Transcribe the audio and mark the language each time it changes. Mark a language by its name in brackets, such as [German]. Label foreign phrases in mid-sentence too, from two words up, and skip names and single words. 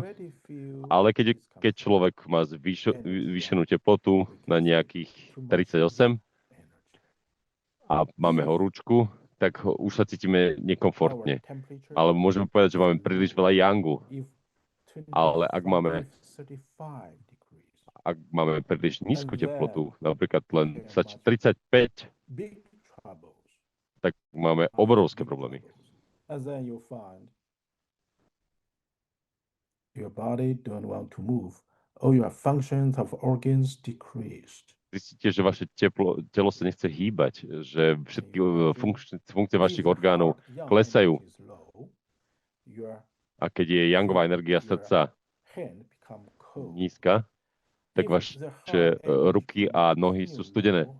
[Slovak] Ale keď človek má zvýšenú teplotu na nejakých 38 a máme horúčku, tak už sa cítime nekomfortne. Ale môžeme povedať, že máme príliš veľa yangu. Ale ak máme príliš nízku teplotu, napríklad len 35, tak máme obrovské problémy. [English] Your body don't want to move. All your functions of organs decreased. [Slovak] Zistíte, že vaše telo sa nechce hýbať, že všetky funkcie vašich orgánov klesajú. A keď je yangová energia srdca nízka, tak vaše ruky a nohy sú studené.